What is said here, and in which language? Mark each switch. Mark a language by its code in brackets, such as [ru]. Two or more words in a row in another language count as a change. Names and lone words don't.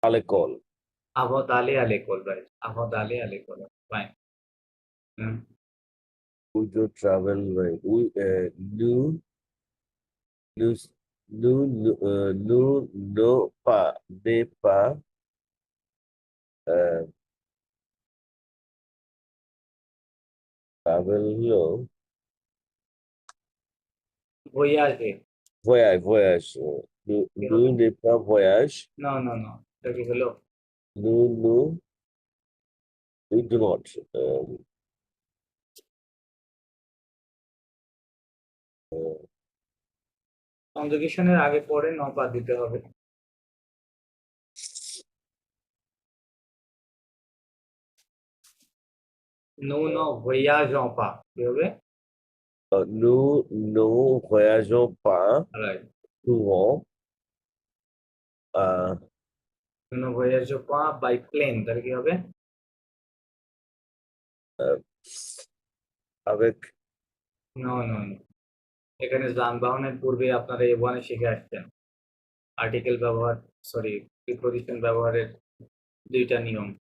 [fr] à l'école. Avant d'aller à l'école, right? Avant d'aller à l'école. [en] Fine. We do travel, right? [fr] Nous, nous, non, pas, n'est pas, [en] euh, travel, no, [fr] Voyager. voyage. Nous n'est pas voyage. [en] No, no, no. [bn] এটা কি হলো? [fr] Nous, [en] we do not. [bn] কনজুগেশনের আগে পরে [fr] ne pas [bn] দিতে হবে। [fr] Nous ne voyageons pas। [bn] কি হবে? [fr] Nous ne voyageons pas [en] Right. [fr] souvent euh, Nous ne voyageons pas [en] by plane। [bn] তাহলে কি হবে? [fr] euh, avec [en] No, no, no. [bn] এখানে যানবাহনের পূর্বে আপনারা A1 শিখে আসছেন। আর্টিকেল ব্যবহার, সরি, প্রিপজিশন ব্যবহারের দুইটা নিয়ম।